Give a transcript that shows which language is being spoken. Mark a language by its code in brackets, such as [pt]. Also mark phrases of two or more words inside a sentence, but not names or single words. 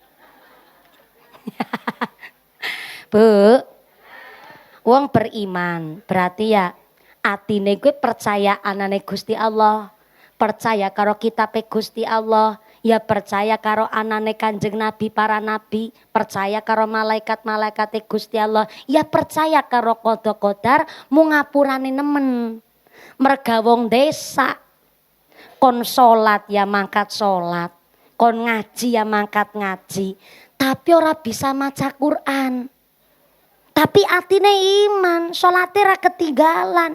[jv] Bu, wong beriman berarti ya atine kuwi percaya anane Gusti Allah, percaya karo kitabe Gusti Allah, ya percaya karo anane Kanjeng Nabi, para nabi, percaya karo malaikat-malaikate Gusti Allah, ya percaya karo qada qadar mu ngapurane nemen. Merga wong desa kon salat ya mangkat salat, kon ngaji ya mangkat ngaji, tapi ora bisa maca Quran. Tapi atine iman, salate ra ketinggalan.